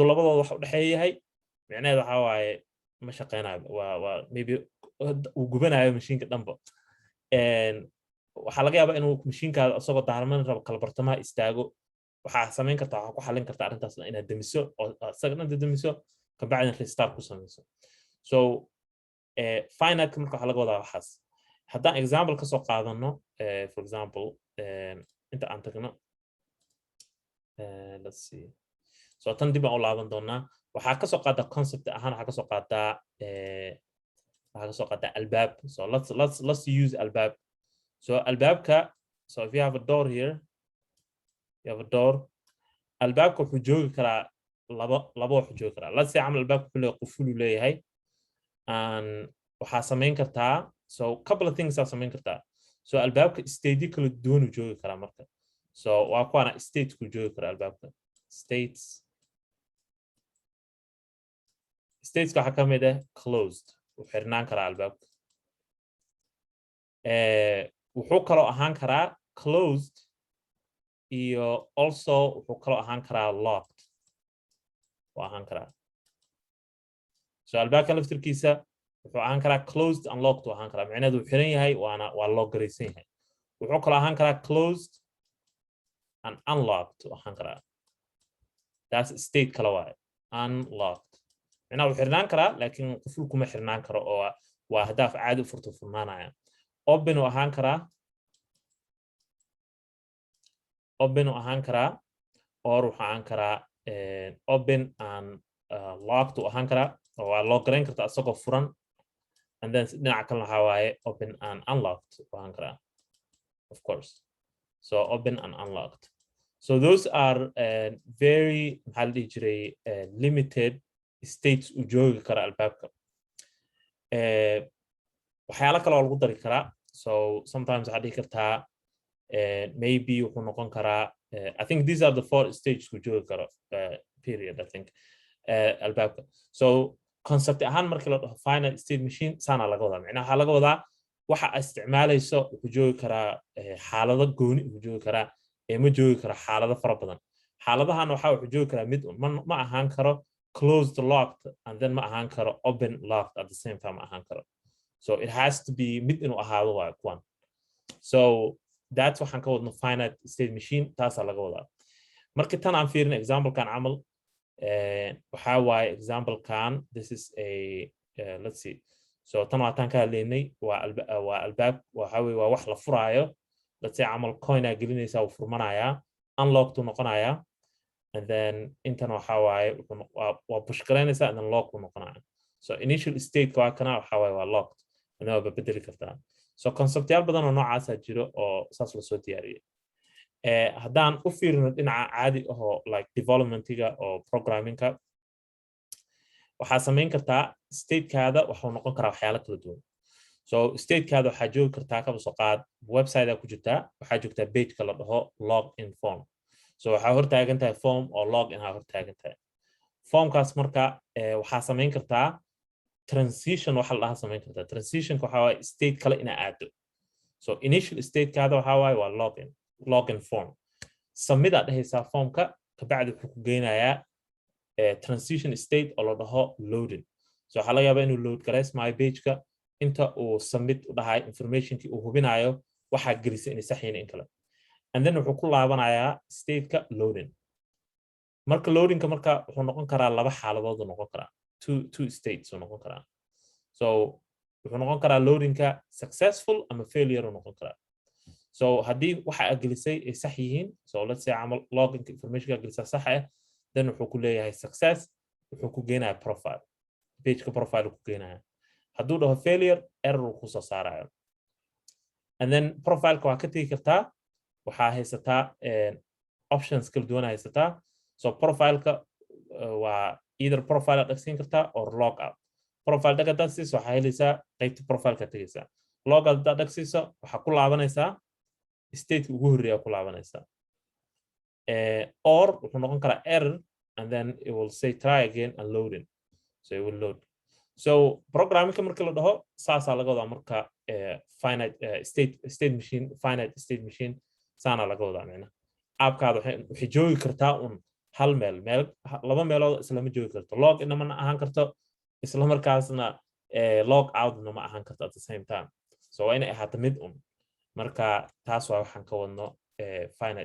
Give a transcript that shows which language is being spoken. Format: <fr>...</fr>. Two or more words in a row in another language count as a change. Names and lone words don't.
<so>labadooda wax u dhaxay yahay macnaheedu waxa waaye ma shaqeynayo waa maybe uu gubanayo mashiinka dhanba waxaa laga yaabaa inuu mashiinkaada isagoo daarman rabo kala bartamaha istaago waxaa samayn kartaa waxaa ku xallin kartaa arrintaas inaad demiso oo isaga dhan demiso ka bacdina restart ku samayso</so> <en>so finite</en> <so>marka waxaa laga wadaa waxaas haddaan example ka soo qaadano</so> <en>for example</en> <so>inta aan tagno</so> <en>let's see so</en> <so>tan dib aan u laaban doonaa waxaa ka soo qaadaa concept ahaan waxaa ka soo qaadaa albaab</so> <en>so let's use</en> <so>albaab so albaabka</so> <en>so if you have a door</en> <so>here you have a door albaabka wuxuu joogi karaa laba wuxuu joogi karaa</so> <en>let's say</en> <so>camal albaabka wuxuu leeyahay quful uu leeyahay and waxaa samayn kartaa</so> <en>so couple of things</en> <so>aa samayn kartaa so albaabka state kala duwan uu joogi karaa marka so waa kuwana state ku joogi karaa albaabka states waxaa ka mid ah closed wuxuu xirnaan karaa albaabka wuxuu kaloo ahaan karaa closed iyo also wuxuu kaloo ahaan karaa locked waa ahaan karaa so albaabka laftirkiisa wuxuu ahaan karaa</so> <en>closed and locked</en> <so>uu ahaan karaa macnaheedu uu xiran yahay waa loo garaysan yahay wuxuu kaloo ahaan karaa</so> <en>closed and unlocked</en> <so>uu ahaan karaa</so> <en>that's state</en> <so>kala waaye unlocked macnaha uu xirnaan karaa laakiin quful kuma xirnaan karo oo waa hadaaf caadi u furto furnaanaya open uu ahaan karaa or wuxuu ahaan karaa</so> <en>open and locked</en> <so>uu ahaan karaa oo waa loo garayn kartaa asagoo furan</so> <en>and then</en> <so>dhinaca kalena waxaa waaye</so> <en>open and unlocked</en> <so>uu ahaan karaa</so> <en>of course so open and unlocked so those are very</en> <so>maxaa la dhihi jiray</so> <en>limited states</en> <so>uu joogi kara albaabka waxyaalo kale oo lagu dari karaa</so> <en>so sometimes</en> <so>waxaa dhihi kartaa maybe wuxuu noqon karaa</so> <en>I think these are the 4 stages</en> <so>uu joogi karo</so> <en>period I think</en> <so>albaabka</so> <en>so concept</en> <so>ahaan markii la dhaho</so> <en>final state machine</en> <so>saana laga wadaa macnaha waxaa laga wadaa waxa aad isticmaalayso wuxuu joogi karaa xaalado gooni wuxuu joogi karaa ma joogi karo xaalado fara badan xaaladahan wuxuu joogi karaa mid ma ahaan karo</so> <en>closed locked and then</en> <so>ma ahaan karo</so> <en>open locked at the same time</en> <so>ma ahaan karo</so> <en>so it has to be</en> <so>mid inuu ahaado waa kuwan</so> <en>so that's</en> <so>waxaan ka wadno</so> <en>finite state machine</en> <so>taasaa laga wadaa markii tan aan fiirin example-kan camal waxaa waaye example-kan</so> <en>this is a let's see so</en> <so>tan waataan ka hadlaynay waa albaab waxaa weye waa wax la furaayo</so> <en>let's say</en> <so>camal coin aa gelinaysaa uu furmanayaa unlocked uu noqonayaa</so> <en>and then</en> <so>intan waxaa waaye waa push garaynaysaa</so> <en>and then lock</en> <so>uu noqonaya</so> <en>so initial state</en> <so>waa kana waxaa waaye waa</so> <en>locked and</en> <so>waa bedeli kartaa so conceptyaal badan oo noocaasaa jiro oo saas la soo diyaariyay haddaan u fiirino dhinaca caadi ahoo like developmentiga oo programmingka waxaa samayn kartaa statekaada waxuu noqon karaa waxyaalo kala duwan so statekaada waxaa joogi kartaa kaba soo qaad website aa ku jirtaa waxaa joogtaa pageka la dhaho</so> <en>log in form so</en> <so>waxaa hortaagan tahay form oo</so> <en>log in</en> <so>aa hortaagan tahay formkaas marka waxaa samayn kartaa transition waxa la dhahaa samayn kartaa transitionka waxaa waaye state kale inaa aado</so> <en>so initial</en> <so>statekaada waxaa waaye waa</so> <en>login form submit</en> <so>aad dhehaysaa formka kabacdi wuxuu ku geynayaa</so> <en>transition state</en> <so>oo la dhaho</so> <en>loading so</en> <so>waxaa laga yaabaa inuu load garaysmaayo pageka inta uu submit u dhahay informationkii uu hubinayo waxaa gelisay inay sax yihiin in kale</so> <en>and then</en> <so>wuxuu ku laabanayaa stateka loading marka loadingka marka wuxuu noqon karaa laba xaaladood uu noqon karaa</so> <en>two states</en> <so>uu noqon karaa so wuxuu noqon karaa loadingka successful ama failure uu noqon karaa so haddii waxa aad gelisay ay sax yihiin</so> <en>so let's say</en> <so>camal loginka informationka aad gelisaa sax ah then wuxuu ku leeyahay success wuxuu ku geenayaa profile pageka profile ku geenayaa hadduu dhaho failure error uu kusoo saarayo</so> <en>and then</en> <so>profileka waa ka tegi kartaa waxaa haysataa options kala duwan haysataa so profileka waa</so> <en>either profile</en> <so>aad dhagsiin kartaa</so> <en>or log out profile</en> <so>dhag haddaad siiso waxaa helaysaa qaybta profileka tegaysaa</so> <en>log out</en> <so>haddaad dhagsiiso waxaa ku laabanaysaa stateka ugu horreeya ku laabanaysaa or wuxuu noqon karaa</so> <en>error and then it will say try again and loading so it will load so</en> <so>programmingka markii la dhaho saasaa laga wadaa marka</so> <en>finite state machine</en> <so>saana laga wadaa macnaha aabkaada waxay joogi kartaa un hal meel laba meelood islama joogi karto log inama ahaan karto isla markaasna log outna ma ahaan karto</so> <en>at the same time so</en> <so>waa inay ahaato mid un marka taas waa waxaan ka wadno finite</so>